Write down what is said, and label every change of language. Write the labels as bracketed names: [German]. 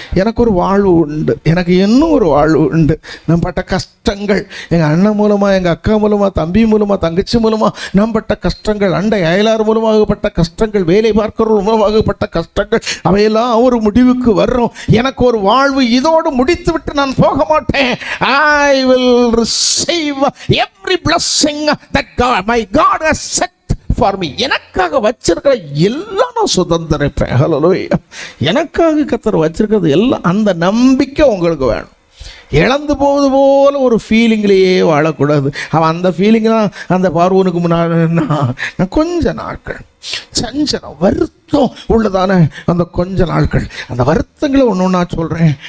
[Tamil] எனக்கு ஒரு வாழ்வு உண்டு, எனக்கு இன்னும் ஒரு வாழ்வு உண்டு. நான் பட்ட கஷ்டங்கள், எங்கள் அண்ணன் மூலமாக, எங்கள் அக்கா மூலமாக, தம்பி மூலமாக, தங்கச்சி மூலமாக நாம் பட்ட கஷ்டங்கள், அண்டை அயலார் மூலமாகப்பட்ட கஷ்டங்கள், வேலை பார்க்கிறவர்கள் மூலமாகப்பட்ட கஷ்டங்கள், அவையெல்லாம் ஒரு முடிவுக்கு வர்றோம். எனக்கு ஒரு வாழ்வு இதோடு முடித்து விட்டு நான் போக மாட்டேன். [English] I will receive every blessing that my God has set for me. [Tamil] எனக்காக வச்சிருக்கிற எல்லாம் நான் சுதந்திரிப்பேன். ஹல்லேலூயா. எனக்காக கர்த்தர் வச்சிருக்கிறது எல்லாம், அந்த நம்பிக்கை உங்களுக்கு வேணும். இழந்து போவது போல ஒரு ஃபீலிங்லேயே வாழக்கூடாது. அவன் அந்த ஃபீலிங் தான் அந்த பார்வோனுக்கு முன்னாடி கொஞ்ச நாட்கள் சஞ்சலம் வருத்தம் உள்ளதான அந்த கொஞ்ச நாட்கள், அந்த வருத்தங்களை ஒன்று ஒன்றா சொல்கிறேன்.